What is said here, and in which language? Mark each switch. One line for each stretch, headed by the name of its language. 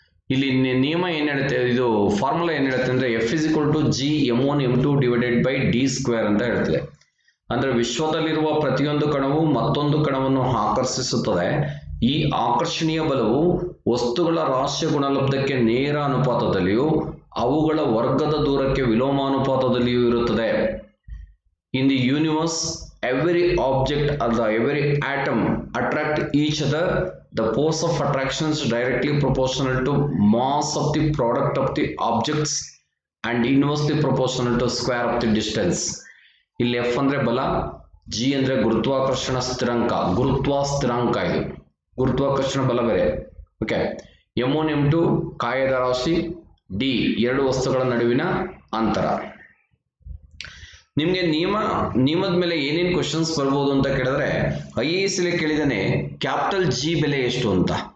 Kannada: ಇಲ್ಲಿ ನಿಯಮ ಏನ್ ಹೇಳುತ್ತೆ, ಇದು ಫಾರ್ಮುಲಾ ಏನ್ ಹೇಳುತ್ತೆ ಅಂದ್ರೆ
English: F is equal to G M1 M2 divided by D square
Kannada: ಅಂತ ಹೇಳ್ತದೆ. ಅಂದ್ರೆ ವಿಶ್ವದಲ್ಲಿರುವ ಪ್ರತಿಯೊಂದು ಕಣವು ಮತ್ತೊಂದು ಕಣವನ್ನು ಆಕರ್ಷಿಸುತ್ತದೆ. ಈ ಆಕರ್ಷಣೀಯ ಬಲವು ವಸ್ತುಗಳ ರಾಶಿಯ ಗುಣಲಬ್ಧಕ್ಕೆ ನೇರ ಅನುಪಾತದಲ್ಲಿಯೂ ಅವುಗಳ ವರ್ಗದ ದೂರಕ್ಕೆ ವಿಲೋಮಾನುಪಾತದಲ್ಲಿಯೂ ಇರುತ್ತದೆ.
English: In the universe, every object or every atom attract each other. The force of attraction is directly proportional to mass of the product of the objects and inversely proportional to square of the distance.
Kannada: ಇಲ್ಲಿ F ಅಂದ್ರೆ ಬಲ, G ಅಂದ್ರೆ ಗುರುತ್ವಾಕರ್ಷಣ ಸ್ಥಿರಾಂಕ, ಇದು ಗುರುತ್ವಾಕರ್ಷಣ ಬಲ ಬೇರೆ. Okay, M1 M2 ಕಾಯದ ರಾಶಿ, ಡಿ ಎರಡು ವಸ್ತುಗಳ ನಡುವಿನ ಅಂತರ. ನಿಮ್ಗೆ ನಿಯಮದ ಮೇಲೆ ಏನೇನು ಕ್ವಶನ್ಸ್ ಬರ್ಬೋದು ಅಂತ ಕೇಳಿದ್ರೆ, IAS ಅಲ್ಲಿ ಕೇಳಿದಾನೆ ಕ್ಯಾಪಿಟಲ್ ಜಿ ಬೆಲೆ ಎಷ್ಟು ಅಂತ.